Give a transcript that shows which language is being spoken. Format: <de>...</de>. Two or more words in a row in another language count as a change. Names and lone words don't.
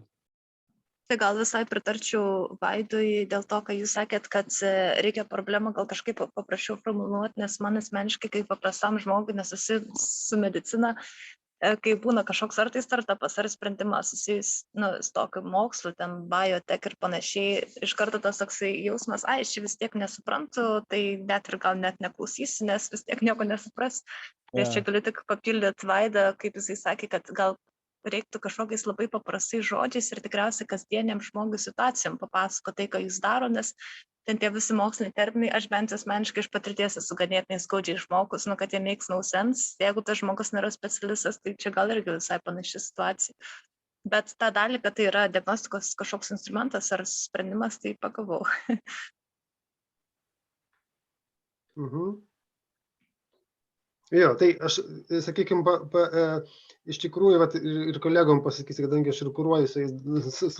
<lt>Tai gal visai pritarčiau Vaidui dėl to, ką jūs sakėt, kad reikia problemą gal kažkaip paprasčiau formuluoti, nes man asmeniškai kaip paprastam žmogui, nes esu su medicina, kai būna kažkoks ar tai startupas, ar sprendimas susijus su tokiu mokslu, ten biotech ir panašiai, iš karto tas toksai jausmas, aš čia vis tiek nesuprantu, tai net ir gal net neklausysiu, nes vis tiek nieko nesupras. Tai aš čia galiu tik papildyti Vaidą, kaip jisai sakė, kad gal reiktų kažkokiais labai paprastais žodžiais ir tikriausiai kasdieniam žmogui situacijom papasako tai, ką jis daro, nes ten tie visi moksliniai terminai, aš bent asmeniškai iš patirties esu ganėtinai skaudžiai išmokus, kad jie</lt> <en>makes no sense.</en> <lt>Jeigu tas žmogus nėra specialistas, tai čia gal irgi visai panaši situacija. Bet tą dalį, kad tai yra diagnostikos kažkoks instrumentas ar sprendimas, tai pagavau. Jo, tai aš, sakykime, iš tikrųjų, ir kolegom pasakysiu, kadangi aš ir kuruoju su</lt>